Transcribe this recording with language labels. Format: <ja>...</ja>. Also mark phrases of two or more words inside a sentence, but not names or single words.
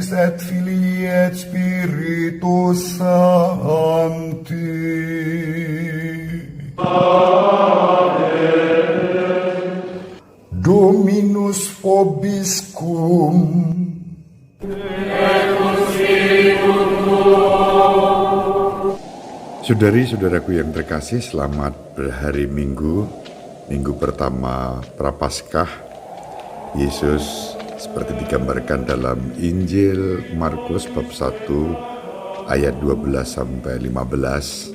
<la>et Filii et Spiritus Sancti. Amen. Dominus vobiscum.</la> <id>Saudari-saudaraku yang terkasih, selamat berhari Minggu, Minggu pertama Prapaskah. Yesus seperti digambarkan dalam Injil Markus bab 1 ayat 12 sampai 15.</id>